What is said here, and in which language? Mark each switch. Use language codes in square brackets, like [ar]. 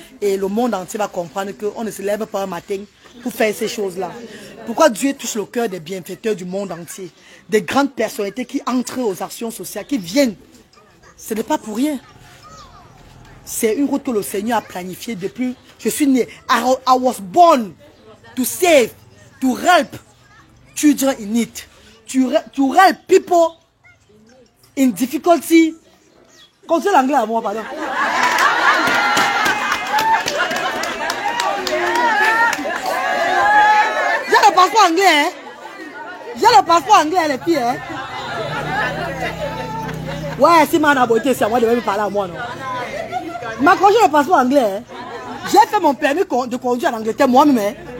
[fr] Et le monde entier va comprendre qu'on ne se lève pas un matin pour faire ces choses-là. Pourquoi Dieu touche le cœur des bienfaiteurs du monde entier? Des grandes personnalités qui entrent aux actions sociales, qui viennent. Ce n'est pas pour rien. C'est une route que le Seigneur a planifiée depuis. Je suis né. [en] I was born to save, to help children in need. To help people in difficulty. [fr] Continue l'anglais à moi, pardon. J'ai le passeport anglais, hein. J'ai le passeport anglais, les filles, hein. Ouais, si ma beauté, c'est à moi de me parler à moi, non. Mais quand j'ai le passeport anglais, hein, j'ai fait mon permis de conduire en Angleterre moi-même. Hein.